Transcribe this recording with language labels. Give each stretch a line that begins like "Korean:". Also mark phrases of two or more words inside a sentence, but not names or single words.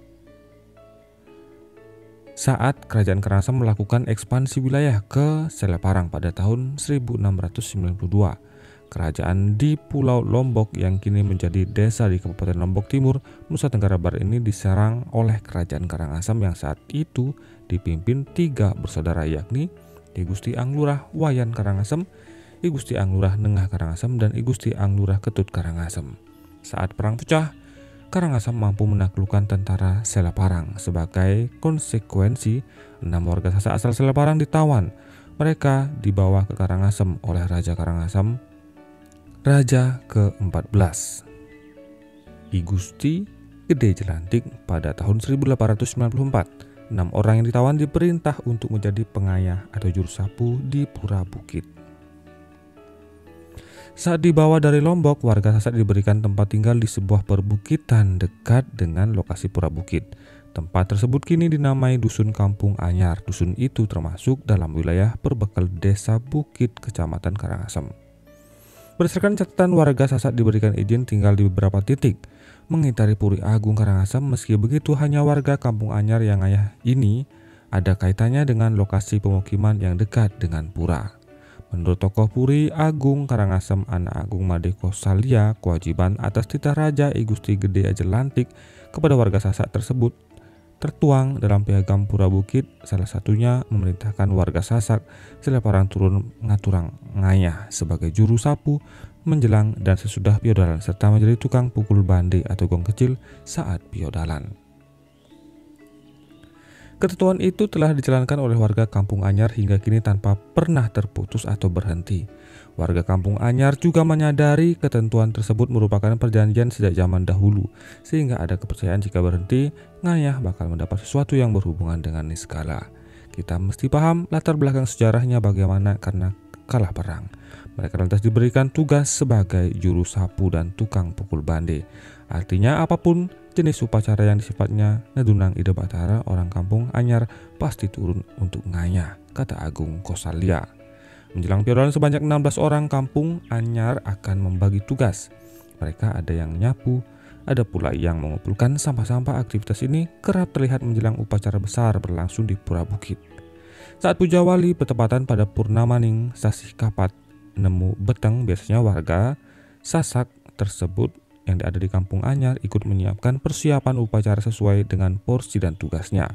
Indonesian: Saat kerajaan Karangasem melakukan ekspansi wilayah ke Selaparang pada tahun 1692. Kerajaan di Pulau Lombok yang kini menjadi desa di Kabupaten Lombok Timur, Nusa Tenggara Barat ini diserang oleh kerajaan Karangasem yang saat itu dipimpin 3 bersaudara, yakni I Gusti Anglurah Wayan Karangasem, I Gusti Anglurah Nengah Karangasem, dan I Gusti Anglurah Ketut Karangasem. Saat perang pecah, Karangasem mampu menaklukkan tentara Selaparang. Sebagai konsekuensi, 6 warga Sasak asal Selaparang ditawan. Mereka dibawa ke Karangasem oleh Raja Karangasem, Raja ke-14, I Gusti Gede Jelantik pada tahun 1894. 6 orang yang ditawan diperintah untuk menjadi pengayah atau juru sapu di Pura Bukit. Saat dibawa dari Lombok, warga Sasak diberikan tempat tinggal di sebuah perbukitan dekat dengan lokasi Pura Bukit. Tempat tersebut kini dinamai Dusun Kampung Anyar. Dusun itu termasuk dalam wilayah berbekal Desa Bukit, Kecamatan Karangasem. Berdasarkan catatan, warga Sasak diberikan izin tinggal di beberapa titik mengitari Puri Agung Karangasem. Meski begitu, hanya warga Kampung Anyar yang ayah ini ada kaitannya dengan lokasi pemukiman yang dekat dengan pura. Menurut tokoh Puri Agung Karangasem, Anak Agung Made Kosalia, kewajiban atas titah Raja I Gusti Gede Jelantik kepada warga Sasak tersebut tertuang dalam piagam Pura Bukit. Salah satunya memerintahkan warga Sasak Selaparang turun
Balinese: ngaturang ngayah
Indonesian: sebagai juru sapu menjelang dan sesudah piodalan, serta menjadi tukang pukul bande atau gong kecil saat piodalan. Ketentuan itu telah dijalankan oleh warga Kampung Anyar hingga kini tanpa pernah terputus atau berhenti. Warga Kampung Anyar juga menyadari ketentuan tersebut merupakan perjanjian sejak zaman dahulu, sehingga ada kepercayaan jika berhenti, ngayah bakal mendapat sesuatu yang berhubungan dengan niskala. Kita mesti paham latar belakang sejarahnya bagaimana karena kalah perang. Mereka lantas diberikan tugas sebagai juru sapu dan tukang pukul bande. Artinya apapun jenis upacara yang sifatnya
Balinese: nedunang ide batara,
Indonesian: orang Kampung Anyar pasti turun untuk ngayah, kata Agung Kosalia. Menjelang piodalan sebanyak 16 orang Kampung Anyar akan membagi tugas. Mereka ada yang nyapu, ada pula yang mengumpulkan sampah-sampah. Aktivitas ini kerap terlihat menjelang upacara besar berlangsung di Pura Bukit. Saat puja wali bertepatan pada Purnamaning Sasih Kapat Nemu Beteng, biasanya warga Sasak tersebut yang ada di Kampung Anyar ikut menyiapkan persiapan upacara sesuai dengan porsi dan tugasnya.